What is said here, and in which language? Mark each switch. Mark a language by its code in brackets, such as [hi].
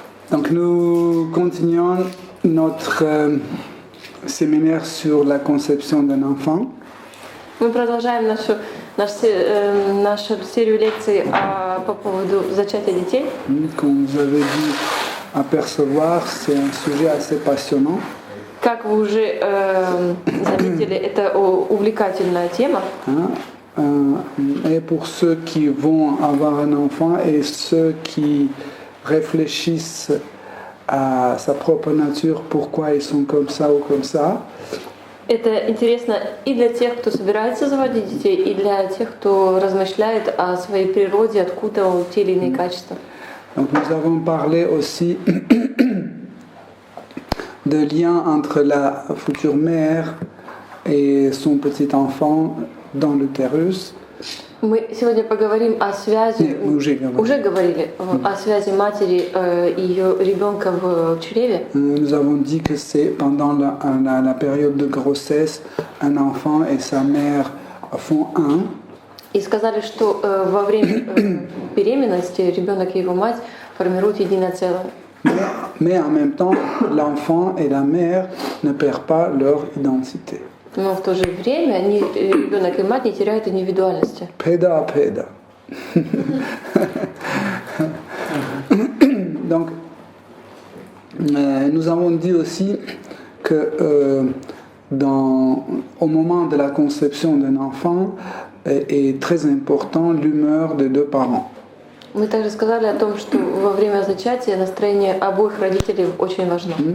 [fr] Donc nous continuons notre séminaire sur la conception d'un enfant. [ru] Мы продолжаем нашу серию лекций по поводу зачатия детей. [fr] Comme vous avez dû apercevoir, c'est un sujet assez passionnant. [ru] Как вы уже заметили, это увлекательная тема. [fr] Et pour ceux qui vont avoir un enfant et ceux qui réfléchissent à sa propre nature, pourquoi ils sont comme ça ou comme ça. [ru] Это интересно и для тех, кто собирается заводить детей, и для тех, кто размышляет о своей природе, откуда те или иные качества. [fr] Donc nous avons parlé aussi de lien entre la future mère et son petit enfant dans l'utérus. [ru] Мы сегодня поговорим о связи, уже говорили о связи матери и ее ребенка в чреве. [fr] Nous avons dit que c'est pendant la période de grossesse, un enfant et sa mère font un. [ru] И сказали, что во время беременности ребенок и его мать формируют единое целое. [fr] Mais en même temps, l'enfant et la mère ne perdent pas leur identité. [ru] Но в то же время ребенок и мать не теряют индивидуальности. Peda. [fr] Donc, nous avons dit aussi que au moment de la conception d'un enfant est très important l'humeur des deux parents. [ru] Мы также сказали о том, что во время зачатия настроение обоих родителей очень важно.